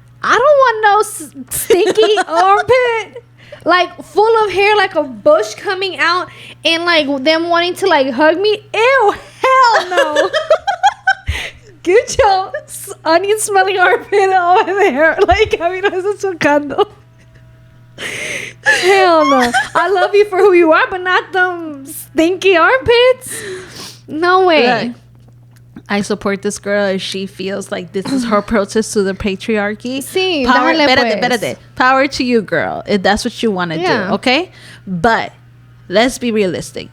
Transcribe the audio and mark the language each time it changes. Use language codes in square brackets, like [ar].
[en] I don't want no stinky armpit, like, full of hair, like a bush coming out, and like them wanting to like hug me. Ew, hell no. Get your onion smelling armpit over there. [es] Like, a mí no me estás tocando. [en] Hell no. I love you for who you are, but not them stinky armpits. No way. Look, I support this girl if she feels like this is her protest to the patriarchy. [es] Sí, espérate. [en] Power to you, girl, if that's what you want to do, okay? But let's be realistic.